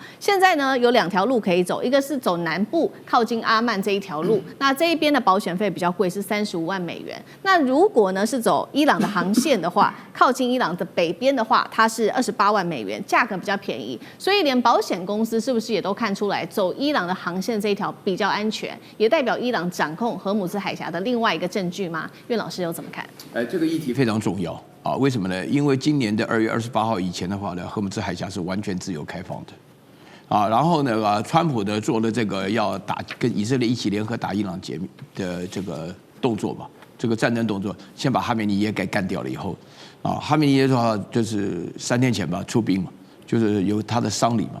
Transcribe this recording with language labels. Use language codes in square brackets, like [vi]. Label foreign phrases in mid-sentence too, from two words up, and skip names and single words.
[zh] 現在呢有2條路可以走，一個是走南部靠近阿曼這一條路，那這一邊的保險費比較貴，是35萬美元。那如果呢是走伊朗的航線的話，靠近伊朗的北邊的話，它是28萬美元，價格比較便宜。所以連保險公司是不是也都看出來，走伊朗的航線這一條比較安全，也代表伊朗掌控荷姆茲海峽的另外一個證據嗎？苑老師又怎麼看？這個議題非常重要啊！為什麼呢？因為今年的2月28號以前的話呢，荷姆茲海峽是完全自由開放的。然後呢，川普呢做了這個要跟以色列一起聯合打伊朗的這個動作嘛， 這個戰爭動作，先把哈梅尼耶給幹掉了以後，哈梅尼耶的話就是3天前吧出兵嘛，就是有他的喪禮嘛。